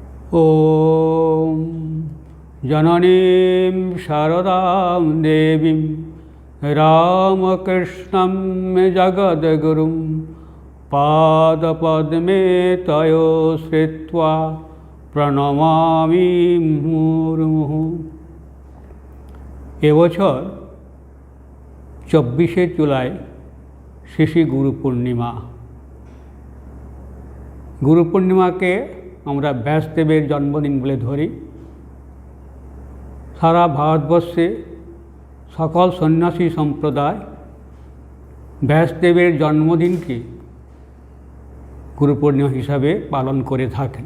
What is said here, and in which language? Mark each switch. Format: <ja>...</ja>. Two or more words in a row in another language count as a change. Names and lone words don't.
<sa>ॐ जननीं शारदां देवीं रामकृष्णं जगद्गुरुं पादपद्मे तयो श्रित्वा प्रणमामि मुहुर्मुहुः।</sa> <bn>এবছর 24শে জুলাই শ্রী গুরু পূর্ণিমা। গুরু পূর্ণিমাকে আমরা ব্যাসদেবের জন্মদিন বলে ধরি। সারা ভারতবর্ষে সকল সন্ন্যাসী সম্প্রদায় ব্যাসদেবের জন্মদিনকে গুরু পূর্ণিমা হিসাবে পালন করে থাকেন।</bn>